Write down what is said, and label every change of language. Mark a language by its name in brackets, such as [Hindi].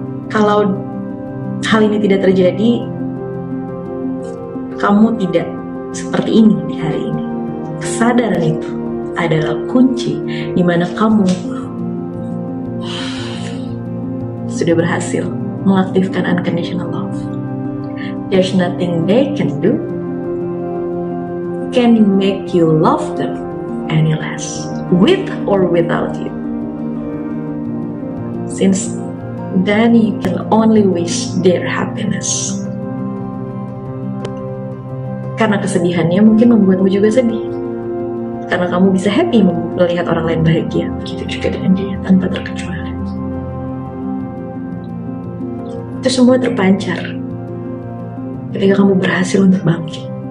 [Indonesian] Kalau hal ini tidak terjadi, kamu tidak seperti ini di hari ini. Kesadaran itu adalah kunci di mana kamu sudah berhasil mengaktifkan unconditional love. [English] There's nothing they can do can make you love them any less, with or without you. since then you can only wish their happiness. [Indonesian] Karena kesedihannya mungkin membuatmu juga sedih. Karena kamu bisa happy melihat orang lain bahagia. Begitu juga dengan dia, tanpa terkecuali. Itu semua terpancar ketika kamu berhasil untuk bangkit.